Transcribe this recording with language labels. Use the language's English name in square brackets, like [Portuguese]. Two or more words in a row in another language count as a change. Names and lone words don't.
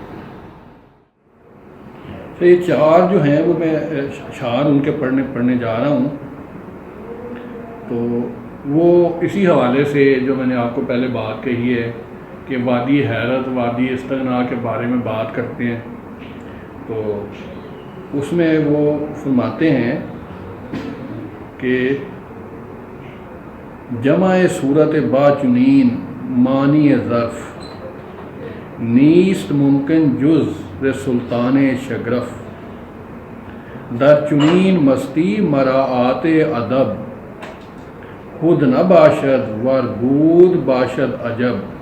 [Urdu] تو یہ چار جو ہیں وہ میں اشعار ان کے پڑھنے جا رہا ہوں، تو وہ اسی حوالے سے جو میں نے آپ کو پہلے بات کہی ہے کہ وادی حیرت، وادی استغنا کے بارے میں بات کرتے ہیں، تو اس میں وہ فرماتے ہیں کہ [Persian] جمع صورت با چنین معنی ظرف نیست ممکن جز ز سلطان شگرف در چنین مستی مراعات ادب خود نہ باشد ور بود باشد عجب